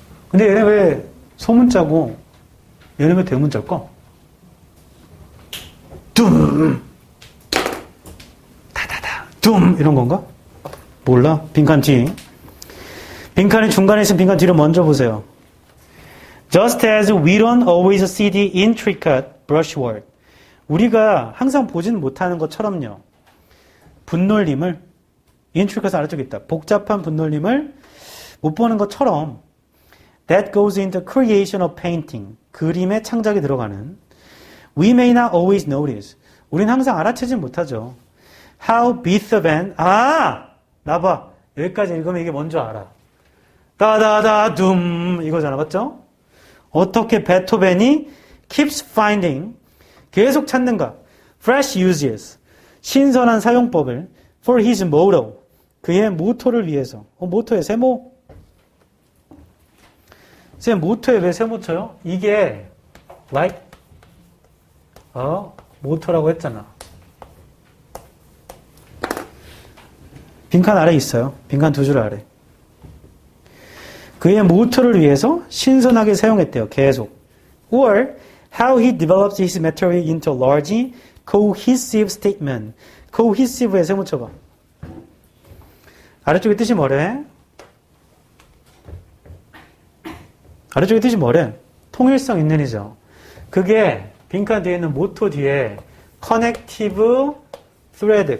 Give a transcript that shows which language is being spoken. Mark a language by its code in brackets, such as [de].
[ko] 근데 얘네 왜 소문자고 얘네 왜 대문자일까? 둠! 다다다! 둠! 이런 건가? 몰라. 빈칸 뒤. 빈칸이 중간에 있으면 빈칸 뒤로 먼저 보세요. [en] Just as we don't always see the intricate brushwork. [ko] 우리가 항상 보지는 못하는 것처럼요. 분놀림을 intricate 아래쪽에 있다. 복잡한 분놀림을 못 보는 것처럼 [en] that goes into creation of painting. [ko] 그림의 창작이 들어가는 [en] we may not always notice. [ko] 우린 항상 알아채지 못하죠. [en] How Beethoven 나봐. [ko] 여기까지 읽으면 이게 뭔지 알아. 따다다 둠 이거잖아. 맞죠? 어떻게 베토벤이 [en] keeps finding [ko] 계속 찾는가? [en] fresh uses [ko] 신선한 사용법을 [en] for his motto [ko] 그의 모토를 위해서. 모토에 세모? 쌤 모토에 왜 세모 쳐요? 이게 like 모토라고 했잖아. 빈칸 아래 있어요. 빈칸 두 줄 아래. 그의 모토를 위해서 신선하게 사용했대요. 계속. [en] Or how he develops his material into a large cohesive statement. [ko] cohesive에 세모 쳐봐. 아래쪽에 뜻이 뭐래? 아래쪽에 뜻이 뭐래? 통일성 있는 이죠. 그게 빈칸 뒤에 있는 모토 뒤에 connective thread.